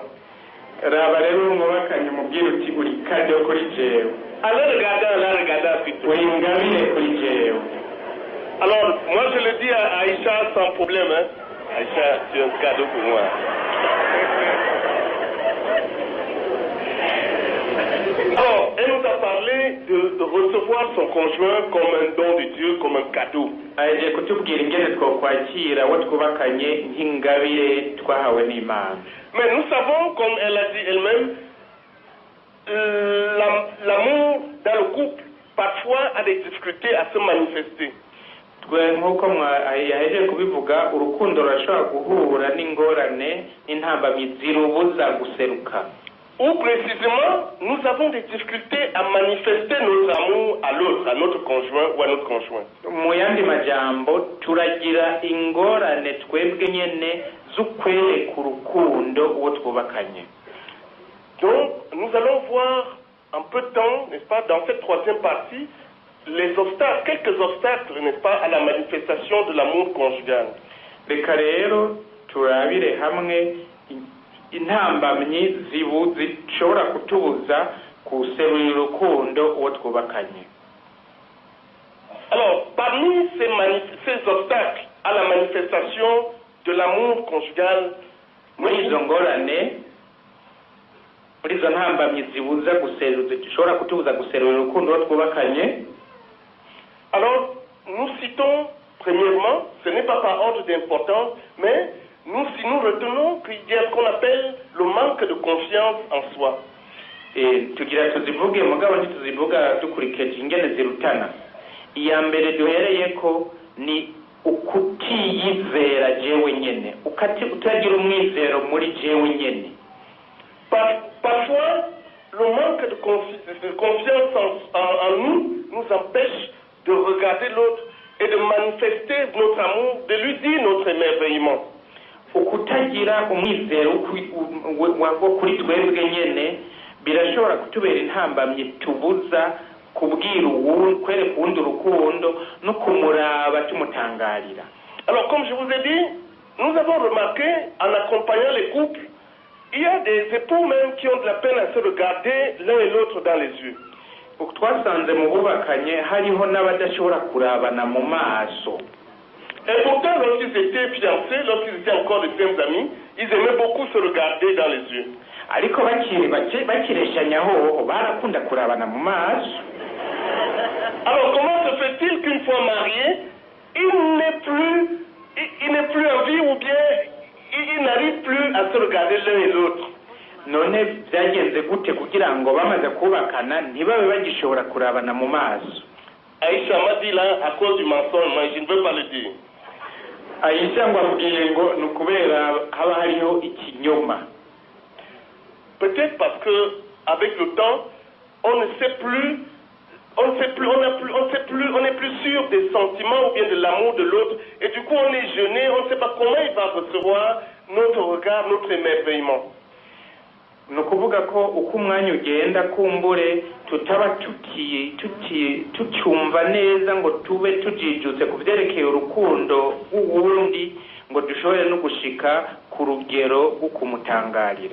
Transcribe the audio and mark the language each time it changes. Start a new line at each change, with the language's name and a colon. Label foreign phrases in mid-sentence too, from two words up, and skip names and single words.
Rundi: Raba rero umubakanye mubwire uti uri cadeau kuri jewe.
French: Alors, la regardez plutôt.
Rundi: Uri ingabire kuri jewe.
French: Alors, moi je le dis à Aïcha sans problème, hein. Aïcha, tu es un cadeau pour moi. Alors, elle nous a parlé de recevoir son conjoint comme un don de Dieu, comme un cadeau.
Rundi: Aje kutubwira ingene twokwakira abo twubakanye nk'ingabire twahawe n'Imana.
French: Mais nous savons, comme elle a dit elle-même, l'amour dans le couple parfois a des difficultés à se manifester.
Rundi: nk'uko yahejeje kubivuga urukundo rurashobora guhura n'ingorane n'intambamyi zirubuza guseruka.
French: Ou précisément, nous avons des difficultés à manifester notre amour à l'autre, à notre conjoint ou à notre conjoint.
Rundi: Mu yandi majambo turagira ingorane twebwe nyene z'ukwereka urukundo uwo twubakanye.
French: Donc, nous allons voir un peu de temps, n'est-ce pas, dans cette troisième partie, les obstacles, quelques obstacles, n'est-ce pas, à la manifestation de l'amour conjugal.
Rundi: Reka rero turabire hamwe intambamyi zishobora kutubuza guserura urukundo uwo twubakanye.
French: Alors, parmi ces obstacles à la manifestation de l'amour conjugal,
Rundi: muri izo ngorane, muri izo ntambamyi zishobora kutubuza guserura urukundo uwo twubakanye,
French: alors nous citons premièrement, ce n'est pas par ordre d'importance, mais si nous retenons qu'il y a ce qu'on appelle le manque de confiance en soi.
Rundi: Tugira tuzivuge mugabo ntituzivuga dukurikije ingene zirutana. Iya mbere duhereye ko ni ukutiyizera jewe nyene, utagira umwizero muri jewe nyene.
French: Parfois, le manque de confiance en nous empêche de regarder l'autre et de manifester notre amour, de lui dire notre émerveillement.
Rundi: Ukutagira umwizero wo kuri twebwe nyene birashobora kutubera intambamye tubuza kubwira kwereka uwundi urukundo no kumuraba tumutangarira.
French: Alors comme je vous ai dit, nous avons remarqué en accompagnant les couples, il y a des époux même qui ont de la peine à se regarder l'un et l'autre dans les yeux.
Rundi: Twasanze mu bubakanye hariho n'abadashobora kurabana mu maso.
French: Et pourtant, lorsqu'ils étaient fiancés, lorsqu'ils étaient encore de simples amis, ils aimaient beaucoup se regarder dans les yeux.
Rundi: Ariko bakireshanyaho barakunda kurabana mu maso.
French: Alors comment se fait-il qu'une fois marié, il n'est plus en vie ou bien il n'arrive plus à se regarder l'un et l'autre?
Rundi: None byagenze gute kugira ngo bamaze kubakana ntibabe bagishobora kurabana mu maso?
French: Aïcha m'a dit là, à cause du mensonge, mais je ne veux pas le dire.
Rundi: Aïcha ngo amubwiye ngo ni ukubera haba hariho ikinyoma.
French: Peut-être parce que avec le temps, on n'est plus sûr des sentiments ou bien de l'amour de l'autre, et du coup on est gêné, on ne sait pas comment il va recevoir notre regard, notre émerveillement.
Rundi: Nukuvuga ko uko umwanya ugenda kumbure tutaba tucyumva neza ngo tube tujijutse kuvyerekeye urukundo uwundi ngo dushobore no gushika ku rugero rwo kumutangarira.